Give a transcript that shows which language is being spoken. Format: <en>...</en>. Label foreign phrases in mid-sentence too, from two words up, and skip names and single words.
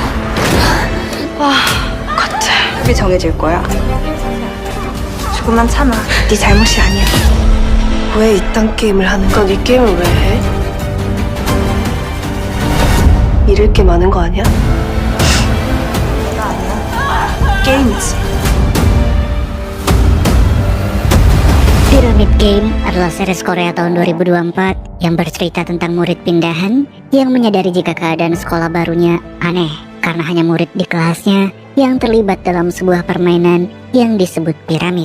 <ko>답이 정해질 거야. 조금만 참아. 네 잘못이 아니야. 왜 이딴 게임을 하는 거야? 이 게임을 왜 해? 잃을 게 많은 거 아니야? 내가 아니야. 게임이지.</ko> <id>Pyramid Game adalah series Korea tahun 2024 yang bercerita tentang murid pindahan yang menyadari jika keadaan sekolah barunya aneh karena hanya murid di kelasnya yang terlibat dalam sebuah permainan yang disebut piramid.</id>